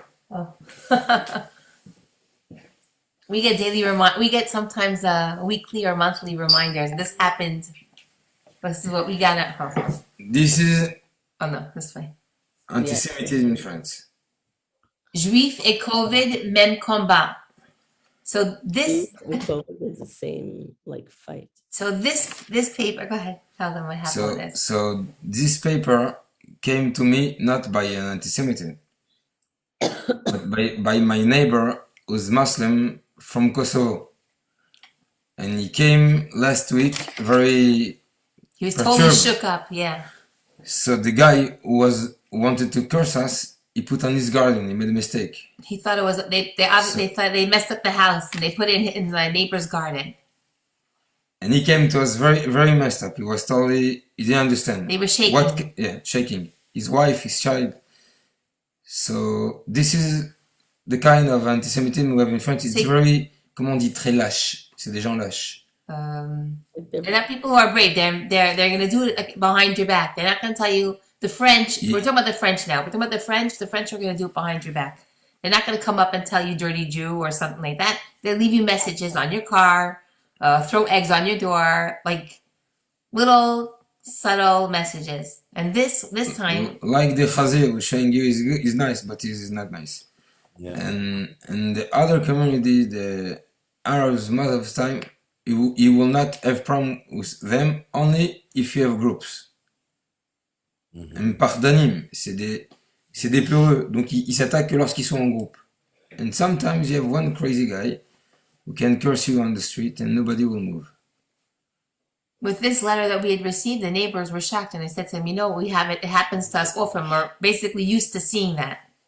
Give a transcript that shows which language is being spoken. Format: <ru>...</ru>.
<en>Oh. We get sometimes weekly or monthly reminders. This happened. This is what we got at home. This is. Oh no, this way. Anti-Semitism in France.</en> <fr>Juif et COVID, même combat.</fr> <en>So this is the same like fight. So this paper, go ahead, tell them what happened with this. So this paper came to me not by an anti-Semitism, but by my neighbor who's Muslim from Kosovo. And he came last week very He was perturbed. totally shook up, yeah. So the guy who wanted to curse us, he put on his garden, he made a mistake. He thought it was, they obviously thought they messed up the house and they put it in the neighbor's garden. And he came to us very, very messed up. He was totally, he didn't understand. They were shaking. Shaking. His wife, his child. So this is the kind of anti-Semitism we have in France. It's very,</en> <fr>comment on dit, très lâche. C'est des gens lâches.</fr> <en>They're not people who are brave. They're going to do it behind your back. They're not going to tell you. The French, we're talking about the French now. We're talking about the French are going to do it behind your back. They're not going to come up and tell you dirty Jew or something like that. They'll leave you messages on your car, throw eggs on your door, like little subtle messages. And this time, like the Chazir was showing you is nice, but he's not nice. Yeah. And the other community, the Arabs, most of the time, you will not have problem with them only if you have groups.</en> <fr>Pardonnim, c'est des peureux, donc ils s'attaquent que lorsqu'ils sont en groupe.</fr> <en>And sometimes you have one crazy guy who can curse you on the street and nobody will move. with this letter that we had received, the neighbors were shocked, and I said to them, we have it happens to us often. We're basically used to seeing that.</en>